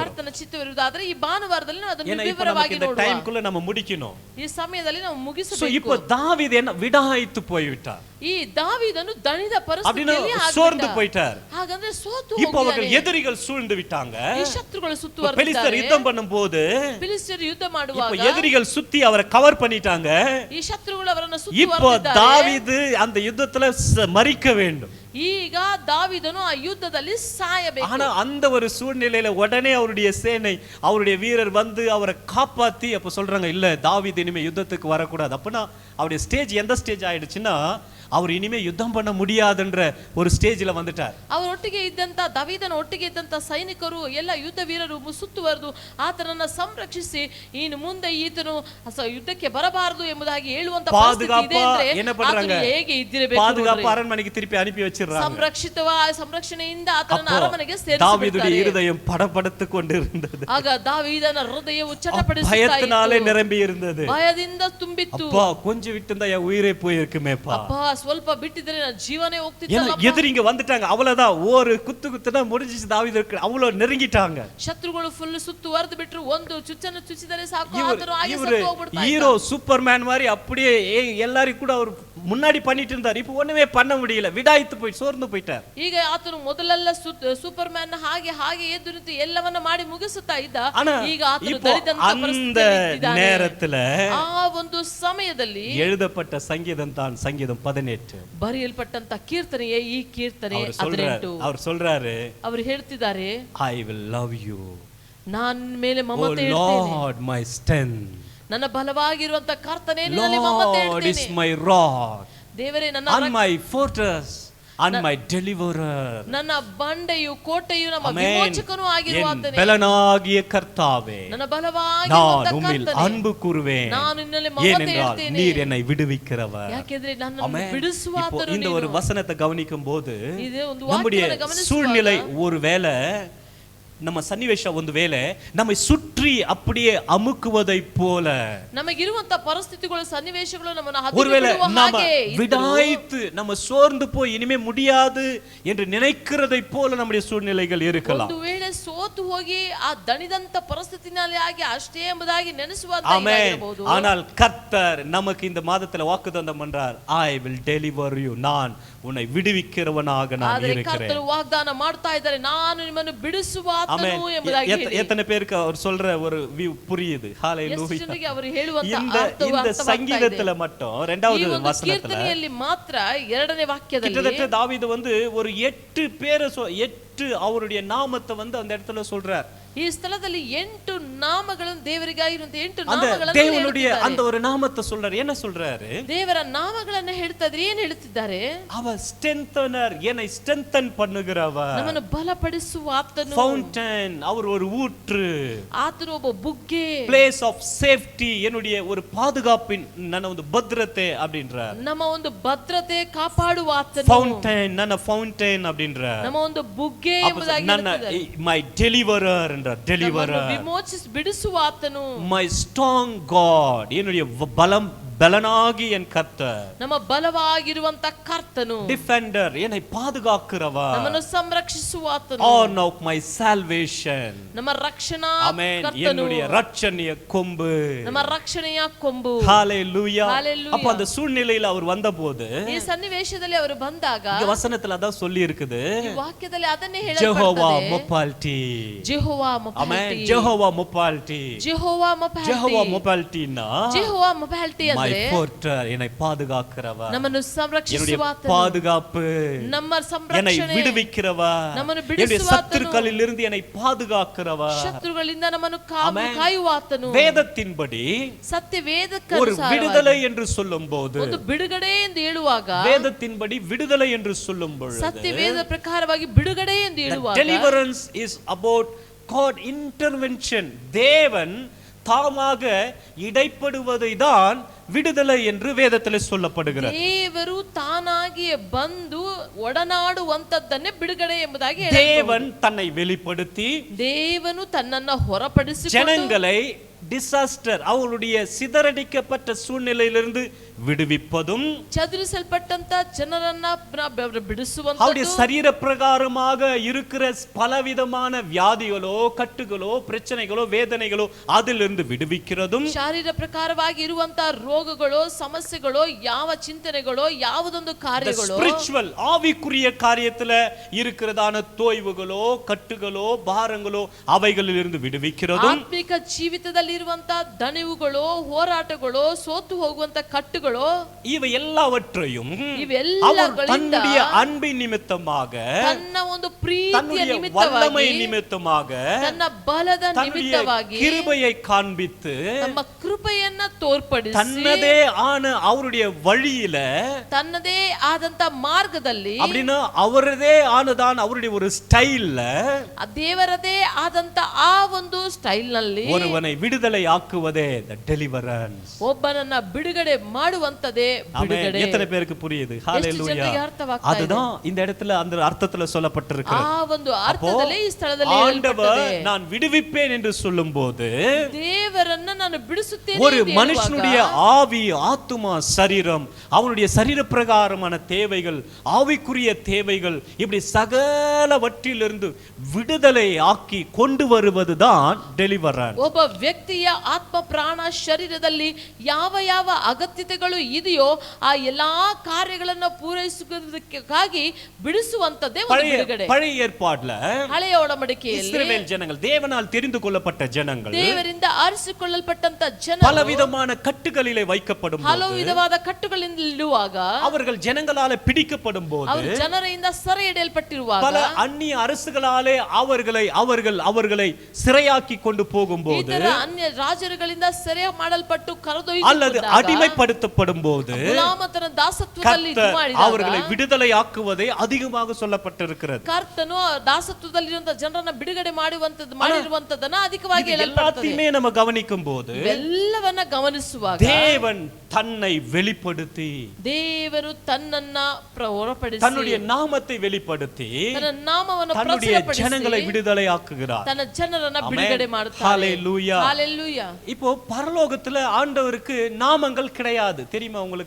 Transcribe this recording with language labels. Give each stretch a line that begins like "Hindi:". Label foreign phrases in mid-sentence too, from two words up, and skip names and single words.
Kannada: ಕರ್ತನ ಚಿತ್ತವಿರುವುದಾದರೆ ಈ ಭಾನುವಾರದಲ್ಲಿ ನಾವು ಅದನ್ನು
Tamil: ஏன்னா இப்ப
Kannada: ವಿವರವಾಗಿ
Tamil: நமக்கு இந்த
Kannada: ನೋಡುವ.
Tamil: டைம்க்குள்ள நம்ம முடிக்கணும்.
Kannada: ಈ ಸಮಯದಲ್ಲಿ ನಾವು
Tamil: சோ
Kannada: ಮುಗಿಸಬೇಕು.
Tamil: இப்போ தாவீது என்ன விடாய்த்து போய்விட்டார்.
Kannada: ಈ ದಾವೀದನು ದಣಿದ
Tamil: அப்படினா
Kannada: ಪರಿಸ್ಥಿತಿಯಲ್ಲಿ
Tamil: சோர்ந்து போயிட்டார்.
Kannada: ಹಾಗಂದ್ರೆ ಸೋತು
Tamil: இப்போ அவர்கள் எதிரிகள் சூழ்ந்து விட்டாங்க.
Kannada: ಈ ಶತ್ರುಗಳು ಸುತ್ತುವರೆದಿದ್ದಾರೆ.
Tamil: பெலிஸ்தர் யுத்தம் பண்ணும்போது
Kannada: ಫಿಲಿಸ್ಟಿಯರು ಯುದ್ಧ ಮಾಡುವಾಗ
Tamil: இப்போ எதிரிகள் சுத்தி அவரை கவர் பண்ணிட்டாங்க.
Kannada: ಈ ಶತ್ರುಗಳು ಅವರನ್ನು
Tamil: இப்போ
Kannada: ಸುತ್ತುವರೆದಿದ್ದಾರೆ.
Tamil: தாவீது அந்த யுத்தத்துல மரிக்க வேண்டும்.
Kannada: ಈಗ ದಾವೀದನು ಆ ಯುದ್ಧದಲ್ಲಿ ಸಾಯಬೇಕು.
Tamil: ஆனா அந்த ஒரு சூழ்நிலையில உடனே அவருடைய சேனை, அவருடைய வீரர் வந்து அவரை காப்பாத்தி அப்ப சொல்றாங்க, இல்ல தாவீது இனிமே யுத்தத்துக்கு வரக்கூடாது. அப்பனா அவருடைய ஸ்டேஜ் எந்த ஸ்டேஜ் ஆயிடுச்சுன்னா, அவர் இனிமே யுத்தம் பண்ண முடியாதுன்ற ஒரு ஸ்டேஜ்ல வந்துட்டார்.
Kannada: ಅವರೊಟ್ಟಿಗೆ ಇದ್ದಂತ ದಾವೀದನ ಒಟ್ಟಿಗೆ ಇದ್ದಂತ ಸೈನಿಕರು ಎಲ್ಲ ಯುದ್ಧ ವೀರರು ಸುತ್ತುವರೆದು ಆತನನ್ನ ಸಂರಕ್ಷಿಸಿ ಇನ್ನು ಮುಂದೆ ಈತನು ಯುದ್ಧಕ್ಕೆ ಬರಬಾರದು ಎಂಬುದಾಗಿ ಹೇಳುವಂತ ಪರಿಸ್ಥಿತಿ ಇದೆ ಅಂದ್ರೆ
Tamil: என்ன பண்றாங்க,
Kannada: ಹೇಗೆ ಇದ್ದಿರಬೇಕು,
Tamil: பாதுகாப்பு அரண்மனைக்கு திருப்பி அனுப்பி வச்சிரறாங்க.
Kannada: ಸಂರಕ್ಷಣೆಯಿಂದ ಆತನನ್ನ ಅರಮನೆಗೆ
Tamil: தாவீதுடைய இருதயம் படபடத்து கொண்டிருந்தது.
Kannada: ಆಗ ದಾವೀದನ ಹೃದಯವು ಚಟಪಡಿಸುತ್ತಾ
Tamil: பயத்தினாலே நிரம்பி இருந்தது.
Kannada: ಭಯದಿಂದ ತುಂಬಿತ್ತು.
Tamil: அப்பா கொஞ்சம் விட்டுந்தா என் உயிரே போயிருக்குமேப்பா.
Kannada: அப்பா ಸ್ವಲ್ಪ ಬಿಟ್ಟಿದ್ರೆ ನನ್ನ ಜೀವನೇ ಹೋಗ್ತಿತ್ತಲ್ಲ.
Tamil: ಎದುರಿಗೆ வந்துட்டாங்க, அவ்வளவுதான், ஒரு குத்துனா முடிஞ்சிச்சு. தாவீது அவ்வளவு நெருங்கிட்டாங்க.
Kannada: ಶತ್ರುಗಳು ಫುಲ್ ಸುತ್ತುವರೆದು ಬಿಟ್ರು. ಒಂದು ಚುಚ್ಚನ್ನು ಚುಚ್ಚಿದರೆ ಸಾಕು, ಆದರೂ ಹಾಗೆ ಸತ್ತು ಹೋಗ್ಬಿಡ್ತಾರೆ.
Tamil: ஹீரோ சூப்பர்மேன் மாதிரி அப்படியே எல்லாரும் கூட அவர் முன்னாடி பண்ணிட்டு இருந்தார். இப்போ ஒண்ணுமே பண்ண முடியல, விடாய்த்து போய் சோர்ந்து போயிட்டார்.
Kannada: ಈಗ ಆತನು ಮೊದಲೆಲ್ಲ ಸೂಪರ್ ಮ್ಯಾನ್ ಹಾಗೆ ಎದ್ದು ನಿಂತು ಎಲ್ಲವನ್ನ ಮಾಡಿ ಮುಗಿಸುತ್ತಾ ಇದ್ದ. ಈಗ ಆತನು ದರಿದಂತ ಪರಿಸ್ಥಿತಿಯಲ್ಲಿ ಇದ್ದಾನೆ.
Tamil: நேரத்துல
Kannada: ಆ ಒಂದು ಸಮಯದಲ್ಲಿ
Tamil: எழுதப்பட்ட சங்கீதம் தான் சங்கீதம் 18
Kannada: ಬರೆಯಲ್ಪಟ್ಟಂತ ಕೀರ್ತನೆಯೇ ಈ ಕೀರ್ತನೆ 18.
Tamil: அவர் சொல்றாரு,
Kannada: ಅವರು ಹೇಳ್ತಿದ್ದಾರೆ,
English: I will love you,
Kannada: ನಾನು ಮೇಲೆ ಮಮತೆ ಇಡ್ತೇನೆ.
English: Oh Lord, my strength,
Kannada: ನನ್ನ ಬಲವಾಗಿರುವಂತ ಕರ್ತನೇ ನಿನ್ನಲ್ಲಿ ಮಮತೆ ಇಡ್ತೇನೆ.
English: Lord is my rock,
Kannada: ದೇವರೇ ನನ್ನ
English: and my fortress and my deliverer,
Kannada: ನನ್ನ ಬಂಡೆಯು ಕೋಟೆಯು ನಮ್ಮ ವಿಮೋಚಕನೂ ಆಗಿರುವ ಆತನೇ. ಬಲನಾಗಿಯ ಕರ್ತಾವೇ, ನನ್ನ ಬಲವಾಗಿರುವಂತ
Tamil: நான் உம்மில் அன்பு கூறுவேன்,
Kannada: ನಾನು ನಿನ್ನಲ್ಲಿ ಮಮತೆ ಇಡ್ತೇನೆ.
Tamil: நீர் என்னை விடுவிக்கிறவர்.
Kannada: ಯಾಕೆಂದ್ರೆ ನನ್ನನ್ನು ಬಿಡಿಸುವ ಆತನು.
Tamil: இந்த ஒரு வசனத்தை கவனிக்கும் போது
Kannada: ಇದು ಒಂದು
Tamil: நம்முடைய
Kannada: ವಾಕ್ಯವನ್ನು ಗಮನಿಸುವಾಗ
Tamil: சூழ்நிலை ஒருவேளை
Kannada: ನಮ್ಮ ಸನ್ನಿವೇಶ ಒಂದು ವೇಳೆ
Tamil: நம்மை ಸುற்றி அப்படியே ಅಮುಕುವುதை போல,
Kannada: ನಮಗಿರುವಂತ ಪರಿಸ್ಥಿತಿಗಳು ಸನ್ನಿವೇಶಗಳು ನಮ್ಮನ್ನು
Tamil: ஒருவேளை
Kannada: ಹತ್ತಿರ
Tamil: நாம
Kannada: ಹಾಗೆ
Tamil: விடாய்த்து நம்ம சோர்ந்து போய் இனிமே முடியாது என்று நினைக்கிறதை போல நம்முடைய சூழ்நிலைகள் இருக்கலாம்.
Kannada: ಒಂದು ವೇಳೆ ಸೋತು ಹೋಗಿ ಆ ದಣಿದಂತ ಪರಿಸ್ಥಿತಿನಲ್ಲಿ ಆಗಿ ಅಷ್ಟೇ ಎಂಬುದಾಗಿ ನೆನೆಸುವಂತ ಇರಬಹುದು.
Tamil: ஆனால் கர்த்தர் நமக்கு இந்த மாதத்துல வாக்குத்தத்தம் பண்றார்,
English: I will deliver you,
Tamil: நான் உன்னை விடுவிக்கிறவனாக நான் இருக்கிறேன்.
Kannada: கர்த்தர் வாಗ್ದಾನ ಮಾಡ್ತಾ ಇದ್ದಾರೆ, ನಾನು ನಿಮ್ಮನ್ನು ಬಿಡಿಸುವ ಆತನು ಎಂಬುದಾಗಿ.
Tamil: எத்தனை பேருக்கு அவர் சொல்ற ஒரு புரியுது? ஹalleluya.
Kannada: ಅವರು ಹೇಳುವಂತ
Tamil: இந்த சங்கீதத்துல மட்டும் இரண்டாவது வசனத்துல
Kannada: ಕೀರ್ತನೆಯಲ್ಲಿ ಮಾತ್ರ ಎರಡನೇ ವಾಕ್ಯದಲ್ಲಿ
Tamil: கிட்டத்தட்ட தாவீது வந்து ஒரு 8 பேரை 8 அவருடைய நாமத்தை வந்து அந்த இடத்துல சொல்றார்.
Kannada: ಈ ಸ್ಥಳದಲ್ಲಿ 8 ನಾಮಗಳನ್ನು ದೇವರಿಗಾಗಿರುವಂತ 8
Tamil: அந்த
Kannada: ನಾಮಗಳನ್ನು
Tamil: தேவனுடைய அந்த ஒரு நாமத்தை சொல்றாரு. என்ன சொல்றாரு?
Kannada: ದೇವರ ನಾಮಗಳನ್ನು ಹೇಳ್ತಿದ್ರೆ ಏನು ಹೇಳ್ತಿದ್ದಾರೆ?
Tamil: அவர் ஸ்ட்ரெngthener, என்னை ஸ்ட்ரெngthen பண்ணுகிறவர்,
Kannada: ನಮ್ಮನ್ನು ಬಲಪಡಿಸುವ ಆತನು,
Tamil: ஃபவுண்டன், அவர் ஒரு ஊற்று,
Kannada: ಆತನು ಒಬ್ಬ ಬುಗ್ಗೆ,
English: place of safety,
Tamil: என்னுடைய ஒரு பாதுகாப்பின்
Kannada: ನನ್ನ ಒಂದು ಭದ್ರತೆ
Tamil: அப்படின்றார்.
Kannada: ನಮ್ಮ ಒಂದು ಭದ್ರತೆ ಕಾಪಾಡುವ ಆತನು,
Tamil: ஃபவுண்டன், ನನ್ನ ஃபவுண்டன் அப்படின்றார்.
Kannada: ನಮ್ಮ ಒಂದು ಬುಗ್ಗೆ ಎಂಬುದಾಗಿ
English: ನನ್ನ my deliverer என்ற deliverer,
Kannada: ವಿಮೋಚಿಸಿ ಬಿಡಿಸುವ ಆತನು,
English: my strong God,
Tamil: என்னுடைய பலனாகி என் கர்த்தர்,
Kannada: ನಮ್ಮ ಬಲವಾಗಿರುವಂತ ಕರ್ತನು,
Tamil: defender, என்னை பாதுகாக்கிறவர்,
Kannada: ನಮ್ಮನ್ನು ಸಂರಕ್ಷಿಸುವ ಆತನು,
English: horn of my salvation,
Kannada: ನಮ್ಮ ರಕ್ಷಣಾ ಕರ್ತನು,
Tamil: என்னுடைய ரட்சணிய கொம்பு, ನಮ್ಮ ರಕ್ಷಣೆಯ ಕೊಂಬು. ஹalleluya. அப்ப அந்த சூழ்நிலையில அவர் வந்தபோது,
Kannada: ಈ ಸನ್ನಿವೇಶದಲ್ಲಿ ಅವರು ಬಂದಾಗ
Tamil: இந்த வசனத்துல அதான் சொல்லி இருக்குது,
Kannada: ಈ ವಾಕ್ಯದಲ್ಲಿ ಅದನ್ನೇ
Tamil: ஜெகோவா
Kannada: ಹೇಳಲ್ಪಡುತ್ತದೆ,
Tamil: மொபால்டி,
Kannada: ಜೆಹೋವಾ ಮೊಪಾಲ್ಟಿ,
Tamil: ஜெகோவா மொபால்டி,
Kannada: ಜೆಹೋವಾ ಮೊಪಾಲ್ಟಿ,
Tamil: ஜெகோவா மொபால்டினா
Kannada: ಜೆಹೋವಾ ಮೊಪಾಲ್ಟಿ ಅಂದ್ರೆ
Tamil: என்னை பாதுகாக்கிறவர்,
Kannada: ನಮ್ಮನ್ನು ಸಂರಕ್ಷಿಸುವ ಆತನು,
Tamil: பாதுகாப்பு,
Kannada: ನಮ್ಮ
Tamil: என்னை
Kannada: ಸಂರಕ್ಷಣೆ,
Tamil: விடுவிக்கிறவர்,
Kannada: ನಮ್ಮನ್ನು
Tamil: என்னுடைய
Kannada: ಬಿಡಿಸುವ ಆತನು,
Tamil: சத்துருக்களில் இருந்து என்னை பாதுகாக்கிறவர்.
Kannada: ಶತ್ರುಗಳಿಂದ ನಮ್ಮನ್ನು ಕಾಯುವ ಆತನು.
Tamil: வேதத்தின்படி
Kannada: ಸತ್ಯ
Tamil: ஒரு விடுதலை என்று சொல்லும்போது,
Kannada: ಒಂದು ಬಿಡುಗಡೆ ಎಂದು ಹೇಳುವಾಗ,
Tamil: வேதத்தின்படி விடுதலை என்று சொல்லும் பொழுது,
Kannada: ಸತ್ಯ ವೇದ ಪ್ರಕಾರವಾಗಿ ಬಿಡುಗಡೆ ಎಂದು ಹೇಳುವಾಗ,
English: deliverance is about God intervention.
Tamil: தேவன் தாமாக இடைப்படுவதை தான் விடுதலை என்று வேதத்தில் சொல்லப்படுகிறது.
Kannada: ದೇವರು ತಾನಾಗಿಯೇ ಬಂದು ಒಡನಾಡುವಂತದ್ದನ್ನೇ ಬಿಡುಗಡೆ ಎಂಬುದಾಗಿ
Tamil: தேவன் தன்னை வெளிப்படுத்தி
Kannada: ದೇವನು ತನ್ನನ್ನು ಹೊರಪಡಿಸಿ
Tamil: ஜனங்களை டிசாஸ்டர் அவர்களுடைய சிதறடிக்கப்பட்ட சூழ்நிலையிலிருந்து விடுவிப்பதும்,
Kannada: ಚದುರಿಸಲ್ಪಟ್ಟಂತ ಜನರನ್ನ ಬಿಡಿಸುವಂತ,
Tamil: அவருடைய சரீர பிரகாரமாக இருக்கிற பலவிதமான வியாதிகளோ கட்டுகளோ பிரச்சனைகளோ வேதனைகளோ அதிலிருந்து விடுவிக்கிறதும்,
Kannada: ಶಾರೀರ ಪ್ರಕಾರವಾಗಿ ಇರುವಂತ ರೋಗಗಳು ಸಮಸ್ಯೆಗಳು ಯಾವ ಚಿಂತನೆಗಳು ಯಾವುದೊಂದು ಕಾರ್ಯಗಳು
Tamil: ஸ்பிரிச்சுவல் ஆவிக்குரிய காரியத்துல இருக்கிறதான தோய்வுகளோ கட்டுகளோ பாரங்களோ அவைகளிலிருந்து விடுவிக்கிறதும்,
Kannada: ಆತ್ಮಿಕ ಜೀವಿತದಲ್ಲಿ ಇರುವಂತ ದಣಿವುಗಳು ಹೋರಾಟಗಳು ಸೋತು ಹೋಗುವಂತ ಕಟ್ಟುಗಳು
Tamil: இவை எல்லாவற்றையும்
Kannada: ಇವೆಲ್ಲಗಳಿಂದ
Tamil: தன்னுடைய அன்பின் நிமித்தமாக
Kannada: ತನ್ನ ಒಂದು ಪ್ರೀತಿಯ
Tamil: தன்னுடைய வல்லமை
Kannada: ನಿಮಿತ್ತವಾಗಿ
Tamil: நிமித்தமாக
Kannada: ತನ್ನ ಬಲದ
Tamil: தன்னுடைய
Kannada: ನಿಮಿತ್ತವಾಗಿ
Tamil: கிருபையை காண்பித்து
Kannada: ತಮ್ಮ ಕೃಪೆಯನ್ನ ತೋರ್ಪಡಿಸಿ
Tamil: தன்னதே ஆன அவருடைய வழியில
Kannada: ತನ್ನದೇ ಆದಂತ ಮಾರ್ಗದಲ್ಲಿ
Tamil: அப்படின்னா அவரதே ஆனதான் அவருடைய ஒரு ஸ்டைல்ல
Kannada: ಆ ದೇವರದೇ ಆದಂತ ಆ ಒಂದು ಸ್ಟೈಲ್ ನಲ್ಲಿ
Tamil: ஒருவனை விடுதலை ஆக்குவதே
English: the deliverance.
Kannada: ಒಬ್ಬನನ್ನ ಬಿಡುಗಡೆ ಮಾಡುವಂತದೇ ಬಿಡುಗಡೆ.
Tamil: எத்தனை பேருக்கு புரியுது? ஹalleluya.
Kannada: ಜನರಿಗೆ ಅರ್ಥವಾಗ್ತಾ ಇದೆ?
Tamil: அதுதான் இந்த இடத்துல அந்த அர்த்தத்துல சொல்லப்பட்டிருக்கிறது.
Kannada: ಆ ಒಂದು ಅರ್ಥದಲ್ಲಿ ಈ ಸ್ಥಳದಲ್ಲಿ
Tamil: ஆண்டவர்
Kannada: ಹೇಳಲ್ಪಟ್ಟಿದೆ.
Tamil: நான் விடுவிப்பேன் என்று சொல்லும்போது
Kannada: ದೇವರನ್ನ ನಾನು ಬಿಡಿಸುತ್ತೇನೆ
Tamil: ஒரு
Kannada: ಎಂದು
Tamil: மனுஷனுடைய
Kannada: ಹೇಳುವಾಗ
Tamil: ஆவி ஆத்துமா சரீரம் அவனுடைய சரீர பிரகாரமான தேவைகள் ஆவிக்குரிய தேவைகள் இப்படி சகலவற்றிலிருந்து விடுதலை ஆக்கி கொண்டு வருவதுதான் டெலிவரன்ஸ்.
Kannada: ಒಬ್ಬ ವ್ಯಕ್ತಿಯ ಆತ್ಮ ಪ್ರಾಣ ಶರೀರದಲ್ಲಿ ಯಾವ ಯಾವ ಅಗತ್ಯತೆಗಳು ಇದೆಯೋ ಆ ಎಲ್ಲಾ ಕಾರ್ಯಗಳನ್ನು ಪೂರೈಸುವುದಕ್ಕಾಗಿ ಬಿಡಿಸುವಂತದ್ದೇ ಒಂದು ಬಿಡುಗಡೆ.
Tamil: பழைய ஏற்பாடுல
Kannada: ಹಳೆಯ ಒಡಂಬಡಿಕೆಯಲ್ಲಿ
Tamil: இஸ்ரவேல் ஜனங்கள் தேவனால் தெரிந்து கொள்ளப்பட்ட ஜனங்கள்
Kannada: ದೇವರಿಂದ ಆರಿಸಿಕೊಳ್ಳಲ್ಪಟ್ಟಂತ ಜನ
Tamil: பலவிதமான கட்டுகளிலே வைக்கப்படும்
Kannada: ಹಲವು ವಿಧವಾದ ಕಟ್ಟುಗಳಿಂದ ಇಡುವಾಗ
Tamil: அவர்கள் ஜனங்களால பிடிக்கப்படும் போது
Kannada: ಅವರು ಜನರಿಂದ ಸೆರೆ ಹಿಡಿಯಲ್ಪಟ್ಟಿರುವಾಗ
Tamil: பல அந்நிய அரசுகளாலே அவர்களை சிறையாக்கி கொண்டு போகும்போது
Kannada: ಇತರ ಅನ್ಯ ರಾಜರುಗಳಿಂದ ಸೆರೆ ಮಾಡಲ್ಪಟ್ಟು
Tamil: அல்லது அடிமைப்படுத்தப்படும் போது
Kannada: ಗುಲಾಮತನ ದಾಸತ್ವದಲ್ಲಿ ಇದು ಮಾಡಿದಾಗ
Tamil: அவர்களை விடுதலை ஆக்குவதே அதிகமாக சொல்லப்பட்டிருக்கிறது.
Kannada: ಕರ್ತನು ದಾಸತ್ವದಲ್ಲಿರುವಂತ ಜನರನ್ನ ಬಿಡುಗಡೆ ಮಾಡಿರುವಂತದನ್ನ ಅಧಿಕವಾಗಿ
Tamil: எல்லாத்தையுமே நம்ம கவனிக்கும் போது
Kannada: ಎಲ್ಲವನ್ನ ಗಮನಿಸುವಾಗ
Tamil: தேவன் தன்னை வெளிப்படுத்தி
Kannada: ದೇವರು ತನ್ನನ್ನ ಹೊರಪಡಿಸಿ
Tamil: தன்னுடைய நாமத்தை வெளிப்படுத்தி
Kannada: ತನ್ನ ನಾಮವನ್ನು
Tamil: தன்னுடைய
Kannada: ಪ್ರಚುರಪಡಿಸಿ
Tamil: ஜனங்களை விடுதலை ஆக்குகிறார்.
Kannada: ತನ್ನ ಜನರನ್ನ ಬಿಡುಗಡೆ ಮಾಡುತ್ತಾನೆ.
Tamil: ஹalleluya. ஹalleluya. இப்போ பரலோகத்துல ஆண்டவருக்கு நாமங்கள் கிடையாது, தெரியுமா உங்களுக்கு?